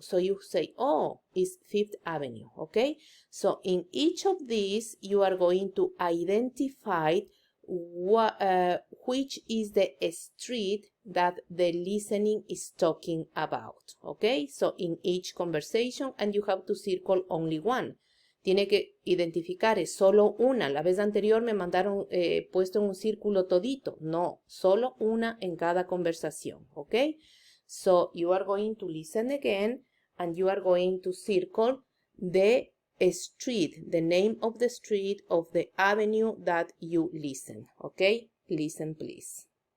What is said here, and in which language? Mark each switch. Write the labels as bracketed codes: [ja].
[en] So you say, oh, it's 5th Avenue, okay? So in each of these, you are going to identify which is the street that the listening is talking about, okay? So in each conversation, and you have to circle only one. [es] Tiene que identificar es solo una. La vez anterior me mandaron puesto en un círculo todito. No, solo una en cada conversación, okay? [en] So you are going to listen again, and you are going to circle the street, the name of the street of the avenue that you listen, okay? Listen, please.